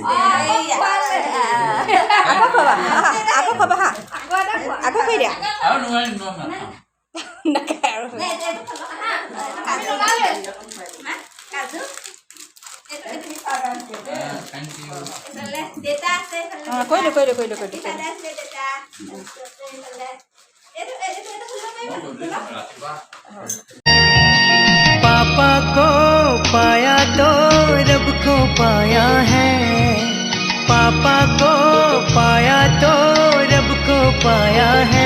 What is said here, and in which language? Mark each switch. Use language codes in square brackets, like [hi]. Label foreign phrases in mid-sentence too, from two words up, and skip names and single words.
[as] আকৌ খোৱাবা আকৌ খোৱাবা হা আকৌ কৰি দিয়া কৰিলোঁ [hi] पापा को पाया तो रब को पाया है, पापा को पाया तो रब को पाया है।